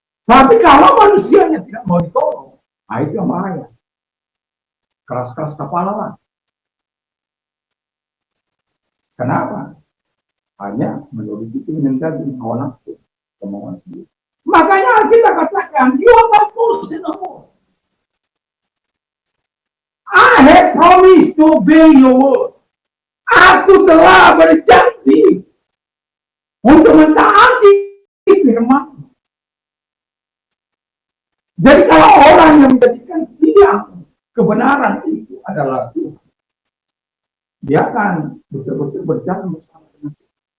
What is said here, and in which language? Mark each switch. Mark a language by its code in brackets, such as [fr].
[id] Tapi kalau manusianya tidak mau ditolong, nah itu yang bahaya. Keras-keras kepala lah. Kenapa? Hanya menurut itu menjadi hawa nafsu, kemauan sendiri. Makanya kita katakan, [en] you are fools in the world. I have promised to obey your word. [id] Aku telah berjanji untuk mentaati firman. Jadi kalau orang yang menjadikan tiang kebenaran itu adalah Tuhan, dia akan betul-betul berjalan bersama dengan Tuhan.